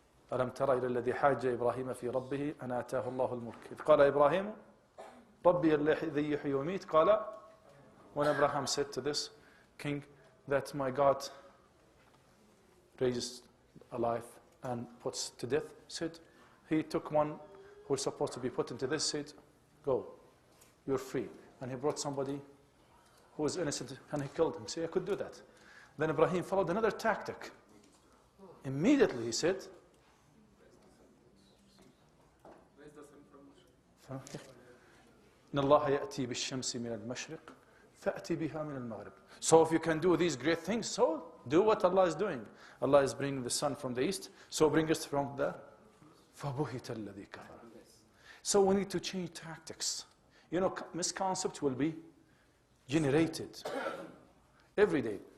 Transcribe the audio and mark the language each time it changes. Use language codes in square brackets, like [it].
[ar] ألم تر إلى الذي حاج إبراهيم في ربه أن آتاه الله الملك إذ قال إبراهيم ربي الذي يحيي ويميت قال [en] when Abraham said to this king that my God raises alive and puts to death, said he took one who was supposed to be put into this, said go, you're free. And he brought somebody who was innocent and he killed him. Say, I could do that. Then Ibrahim followed another tactic. Immediately he said, [ar] إن الله يأتي بالشمس من المشرق فأتي بها من المغرب. [en] So if you can do these great things, so do what Allah is doing. Allah is bringing the sun from the east, so bring us from the [ar] فَبُهِتَ الَّذِي كَفَرَ. [en] So we need to change tactics. You know, misconcepts will be generated every day.